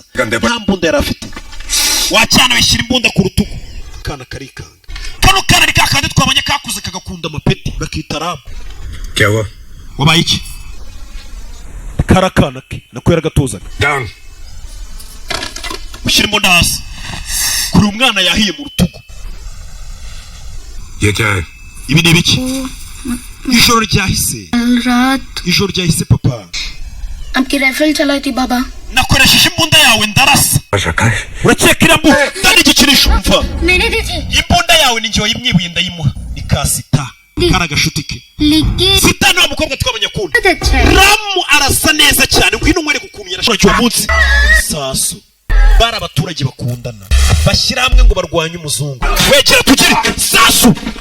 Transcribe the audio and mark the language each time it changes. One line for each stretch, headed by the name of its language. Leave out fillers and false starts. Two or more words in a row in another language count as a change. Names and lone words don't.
Kinyarwanda: Nta mbunda yari afite. Wacyana wishyira imbunda ku rutugu. Kana karikanga. Kano kana ni kakandi twabonye kakuze kagakunda amapeti bakita Ramu.
Hindi: क्या हुआ?
Kinyarwanda: Wabaye iki? Karakana ke nako yaragatozaga. Down. Ushyira imbunda hasi. Kuri umwana yahiye mu rutugu.
Hindi: ये क्या है?
Kinyarwanda: ibi ni biki ijoro ryahise ijoro ryahise papa
Hindi: आपकी राइफल चलाई थी बाबा
Kinyarwanda: nakoresheje imbunda yawe ndarasa urakeka irambu ndani igikinisho umva
Hindi: मैंने दी थी
Kinyarwanda: imbunda yawe ni njye wayimwibuye ndayimuha ni kasita kari agashuti ke sita ni wa mukobwa twabonye akunda ramu arasa neza cyane ngwino nkwereke ukuntu yarashoje uwo munsi sasu bari abaturage bakundana bashyira hamwe ngo barwanye umuzungu wegera tugire sasu